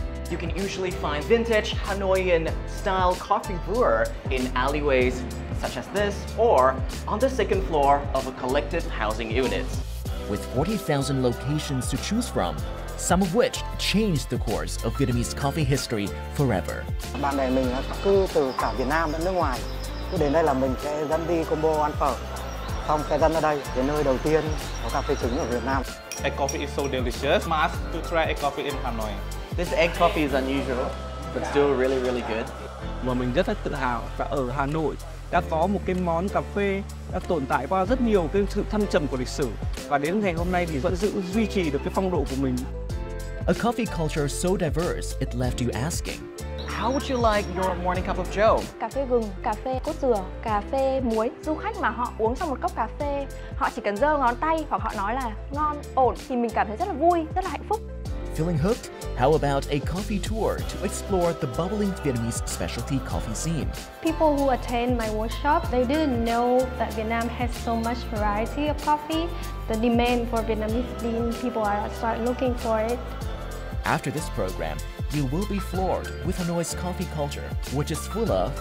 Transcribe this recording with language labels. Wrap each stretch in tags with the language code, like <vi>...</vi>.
<en>You can usually find vintage Hanoian-style coffee brewer in alleyways such as this or on the second floor of a collective housing unit. With 40,000 locations to choose from, some of which changed the course of Vietnamese coffee history forever.</en> <vi>Bạn bè mình cư từ cả Việt Nam lẫn nước ngoài. Cứ đến đây là mình sẽ dẫn đi combo ăn phở. Xong sẽ dẫn ra đây, cái nơi đầu tiên có cà phê trứng ở Việt Nam.</vi> <en>Egg coffee is so delicious. Must to try egg coffee in Hanoi. This egg coffee is unusual, but still really, really good.</en> <vi>Và mình rất là tự hào và ở Hà Nội đã có một cái món cà phê đã tồn tại qua rất nhiều cái sự thăng trầm của lịch sử và đến ngày hôm nay thì vẫn duy trì được cái phong độ của mình.</vi> <en>A coffee culture so diverse it left you asking, how would you like your morning cup of joe?</en> <vi>Cà phê gừng, cà phê cốt dừa, cà phê muối. Du khách mà họ uống xong một cốc cà phê, họ chỉ cần giơ ngón tay hoặc họ nói là ngon, ổn thì mình cảm thấy rất là vui, rất là hạnh phúc.</vi> <en>Feeling hooked? How about a coffee tour to explore the bubbling Vietnamese specialty coffee scene? People who attend my workshop, they didn't know that Vietnam has so much variety of coffee. The demand for Vietnamese bean, people are start looking for it. After this program, you will be floored with Hanoi's coffee culture, which is full of</en>